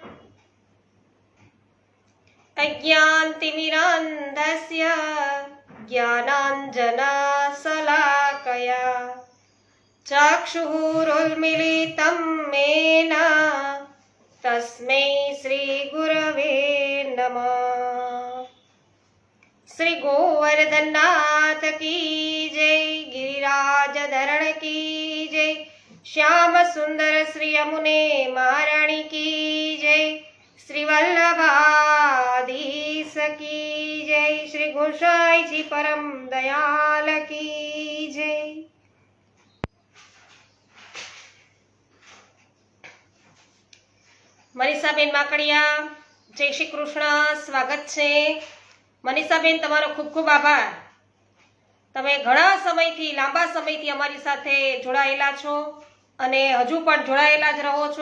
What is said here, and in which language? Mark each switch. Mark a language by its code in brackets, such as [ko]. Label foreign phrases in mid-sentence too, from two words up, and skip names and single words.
[sa] अज्ञानतिमिरान्धस्य ज्ञानाञ्जनशलाकया चक्षुरुन्मिलितं मेन तस्मै श्री गुरवे नमः. [hi] श्री गोवर्धननाथ की जय, गिरिराज धरण की जय, श्याम सुंदर श्री यमुने महारानी की जय, श्री वल्लभाधीश की जय, श्री गोसाई जी परम दयाल की जय. [gu] મનીષાબેન માકડિયા, જય શ્રી કૃષ્ણ. સ્વાગત છે મનીષાબેન, તમારો ખૂબ ખૂબ આભાર. તમે ઘણા સમયથી, લાંબા સમયથી અમારી સાથે જોડાયેલા છો અને હજુ પણ જોડાયેલા જ રહો છો.